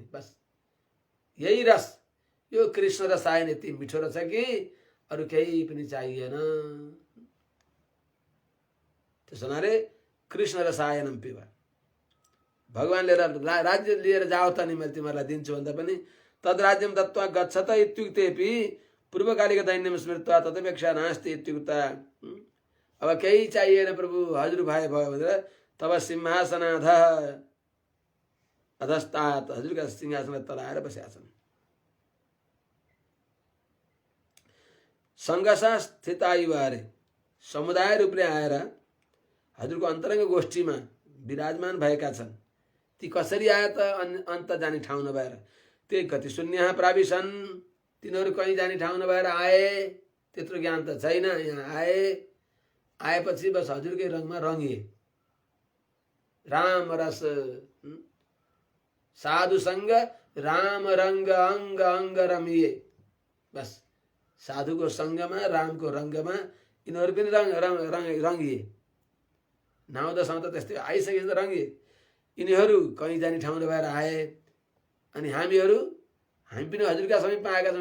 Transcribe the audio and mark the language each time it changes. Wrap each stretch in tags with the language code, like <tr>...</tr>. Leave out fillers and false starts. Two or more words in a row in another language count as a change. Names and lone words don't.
<ne>बस यही रस, यो कृष्ण रसायन यति मिठो रहेछ कि अरू केही पनि चाहिएन। त्यसो हुनाले</ne> <sa>कृष्ण रसायनम पिब,</sa> <ne>भगवानले राज्य लिएर जाओ त नि मैले तिमीहरूलाई दिन्छु भन्दा पनि</ne> <sa>तद राज्यम दत्त्वा गच्छत इत्युक्तेपि पूर्वकालिक दैन्यम स्मृत्वा तदपेक्षा नास्ति इत्युक्ता।</sa> <ne>अब केही चाहिएन प्रभु, हजुर भए भयो भनेर</ne> <sa>तब सिंहासनाध अधस्तात,</sa> <ne>हजुरका सिंहासन तलाएर बसेका छन्।</ne> <sa>सङ्घसा स्थितायुवारे,</sa> <ne>समुदाय रूपले आएर हजुरको अन्तरङ्ग गोष्ठीमा विराजमान भएका छन्। ती कसरी आए त अन्त जाने ठाउँ नभएर, त्यही</ne> <sa>गति शून्य प्राविशन्,</sa> <ne>तिनीहरू कहीँ जाने ठाउँ नभएर आए, त्यत्रो ज्ञान त छैन। यहाँ आएपछि बस हजुरकै रङमा रङ्गिए। राम रस साधुसँग राम रङ्ग अङ्ग अङ्ग रमिए। बस साधुको सङ्गमा रामको रङ्गमा यिनीहरू पनि रङ्गिए। 9-10 आउँदा त्यस्तै आइसकेपछि त रङ्गिए। यिनीहरू कहीँ जाने ठाउँ नभएर आए अनि हामी पनि हजुरका समीपमा आएका छौँ।</ne>